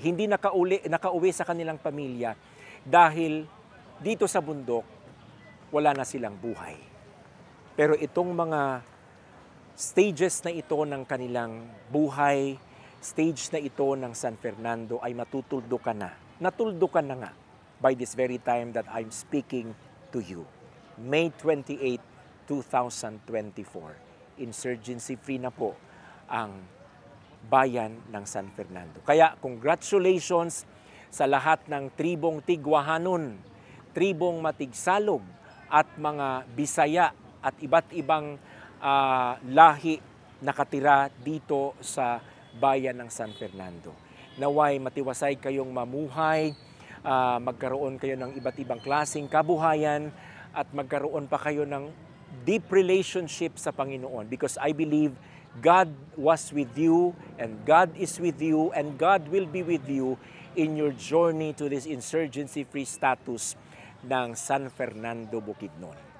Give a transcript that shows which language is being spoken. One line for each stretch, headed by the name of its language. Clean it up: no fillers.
Filipino: Hindi nakauwi sa kanilang pamilya dahil dito sa bundok, wala na silang buhay. Pero itong mga stages na ito ng kanilang buhay, stage na ito ng San Fernando ay matutuldukan na. Natuldukan na nga
English: by this very time that I'm speaking to you. May 28, 2024.
Filipino: Insurgency free na po ang bayan ng San Fernando. Kaya congratulations sa lahat ng tribong Tigwahanon, tribong Matigsalog at mga Bisaya at iba't ibang lahi nakatira dito sa bayan ng San Fernando. Naway matiwasay kayong mamuhay, magkaroon kayo ng iba't ibang klaseng kabuhayan at magkaroon pa kayo ng
English: deep relationship
Filipino: sa Panginoon
English: because I believe God was with you and God is with you and God will be with you in your journey to this insurgency-free status
Filipino: ng San Fernando,
English: Bukidnon.